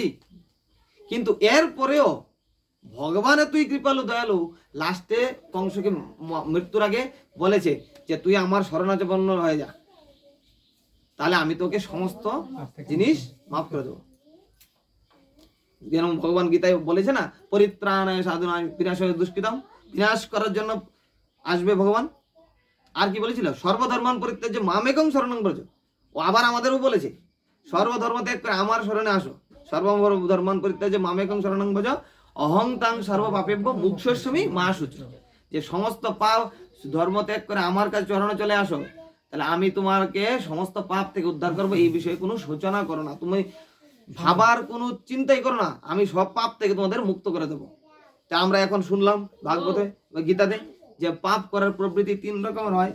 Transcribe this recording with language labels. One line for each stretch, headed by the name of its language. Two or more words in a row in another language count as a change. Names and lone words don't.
Bangla: কিন্তু এরপরেও ভগবান এতই কৃপালু দয়ালু, লাস্টে কংসকে মৃত্যুর আগে বলেছে যে তুই আমার শরণাপন্ন হয়ে যা, তাহলে আমি তোকে সমস্ত জিনিস মাফ করে দেবো। যেরকম ভগবান গীতায় বলেছে না,
Sanskrit: পরিত্রাণায় সাধনায় বিনাশায় দুষ্কৃতম,
Bangla: বিনাশ করার জন্য আসবে ভগবান। আর কি বলেছিল?
Sanskrit: সর্বধর্মান পরিত্যাজ্য মামেকং শরণং ব্রজ।
Bangla: ও আবার আমাদেরও বলেছে সর্বধর্ম ত্যাগ করে আমার শরণে আসো,
Sanskrit: সর্বধর্মান পরিত্যাজ্য মামেকং শরণং ব্রজ অহং তাং সর্বপাপেভ্য মুক্ষস্বামী মা শুচি।
Bangla: যে সমস্ত পাপ ধর্ম ত্যাগ করে আমার কাছে চরণে চলে আসো, তাহলে আমি তোমাকে সমস্ত পাপ থেকে উদ্ধার করবো, এই বিষয়ে কোনো সূচনা করো না, তুমি ভাবার কোনো চিন্তাই করো না, আমি সব পাপ থেকে তোমাদের মুক্ত করে দেবো। তা আমরা এখন শুনলাম ভাগবতে বা গীতাতে যে পাপ করার প্রবৃত্তি 3 রকমের হয়।